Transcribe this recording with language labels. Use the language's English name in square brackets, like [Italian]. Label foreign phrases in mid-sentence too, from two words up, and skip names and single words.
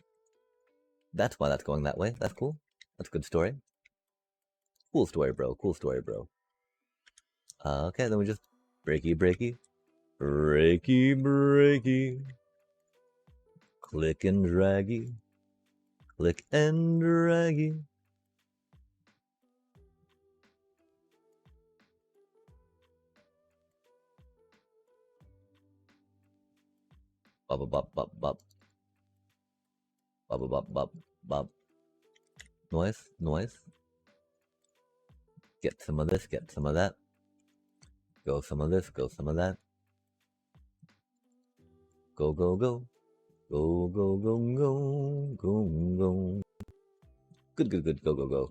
[English] That's why that's going that way. That's cool. That's a good story. Cool story, bro. Cool story, bro. Okay, then we just breaky, breaky. Breaky, breaky. Click and draggy. Click and draggy. Bop, bop, bop, bop. Bop, bop, bop, bop. Noise, noise. Get some of this, get some of that. Go some of this, go some of that. Go, go, go. Go, go, go, go, go, go. Good, good, good. Go, go, go.